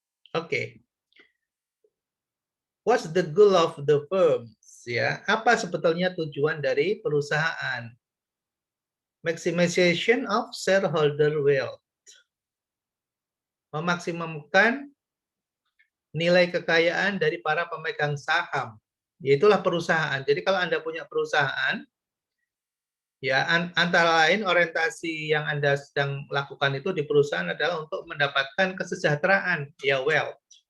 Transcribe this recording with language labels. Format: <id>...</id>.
<en>Oke, what's the goal of the firm?</en> <id>Ya, apa sebetulnya tujuan dari perusahaan?</id> <en>Maximization of shareholder wealth.</en> <id>Memaksimumkan nilai kekayaan dari para pemegang saham. Yaitulah perusahaan. Jadi kalau Anda punya perusahaan, ya antara lain orientasi yang Anda sedang lakukan itu di perusahaan adalah untuk mendapatkan kesejahteraan, ya wealth.</id>